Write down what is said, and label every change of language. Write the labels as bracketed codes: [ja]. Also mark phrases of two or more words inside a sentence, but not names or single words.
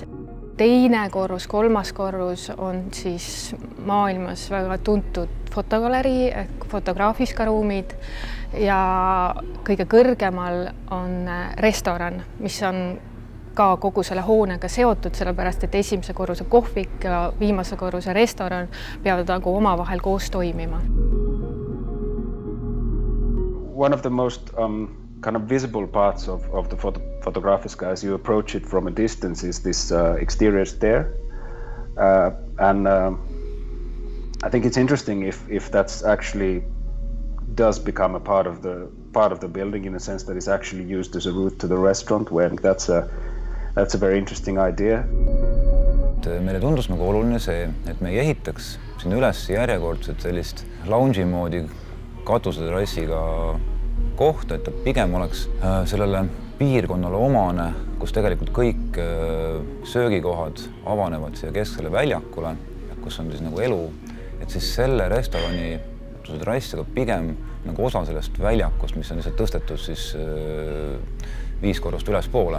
[et] Teine korrus, kolmas korrus on siis maailmas väga tuntud fotogalerii ehk fotograafiska ruumid ja kõige kõrgemal on restoran, mis on ka kogu selle hoonega seotud, sellepärast et esimese korruse kohvik ja viimase korruse restoran peavad nagu omavahel koos toimima. [en] One of the most kind of visible parts of the Fotografiska as you approach it from a distance is this exterior stair. And I think it's interesting if that's actually does become a part of the building in a sense that is actually used as a route to the restaurant, where that's a very interesting idea. [et] Meile tundus nagu oluline see, et me ei ehitaks sinna üles järjekordset sellist lounge'i moodi katuseterrassiga koht, et ta pigem oleks sellele piirkonnale omane, kus tegelikult kõik söögikohad avanevad siia kesksele väljakule, kus on siis nagu elu, et siis selle restorani terrass, aga pigem nagu osa sellest väljakust, mis on lihtsalt tõstetud siis 5 korrust ülespoole.